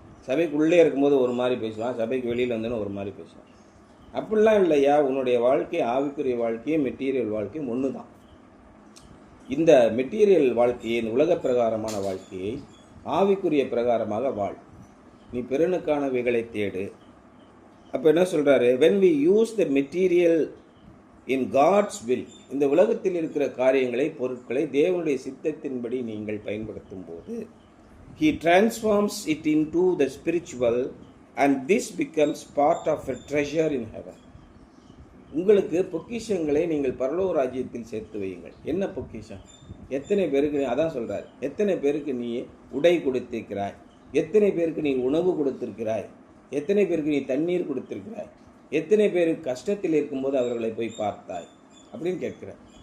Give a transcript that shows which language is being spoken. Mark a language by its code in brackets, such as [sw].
[ta] சபைக்குள்ளே இருக்கும்போது ஒரு மாதிரி பேசுவான், சபைக்கு வெளியில் வந்தோன்னே ஒரு மாதிரி பேசுவான். அப்படிலாம் இல்லையா? உன்னுடைய வாழ்க்கை, ஆவிக்குரிய வாழ்க்கையும் மெட்டீரியல் வாழ்க்கையும் ஒன்று தான். இந்த மெட்டீரியல் வாழ்க்கையை, இந்த உலக பிரகாரமான வாழ்க்கையை ஆவிக்குரிய பிரகாரமாக வாழ். நீ பிறனுக்கானவைகளை தேடு. அப்போ என்ன சொல்கிறாரு? [en] when we use the material in God's will, [ta] இந்த உலகத்தில் இருக்கிற காரியங்களை, பொருட்களை தேவனுடைய சித்தத்தின்படி நீங்கள் பயன்படுத்தும் போது [en] He transforms it into the spiritual, and this becomes part of a treasure in heaven. [ta] உங்களுக்கு பொக்கிஷங்களை நீங்கள் பரலோக ராஜ்யத்தில் சேர்த்து வையுங்கள். என்ன பொக்கிஷம்? எத்தனை பேருக்கு, அதான் சொல்கிறார், எத்தனை பேருக்கு நீ உடை கொடுத்திருக்கிறாய், எத்தனை பேருக்கு நீ உணவு கொடுத்திருக்கிறாய், எத்தனை பேருக்கு நீ தண்ணீர் கொடுத்திருக்கிறாய், எத்தனை பேருக்கு கஷ்டத்தில் இருக்கும்போது அவர்களை போய் பார்த்தாய் அப்படின்னு கேட்குறேன்.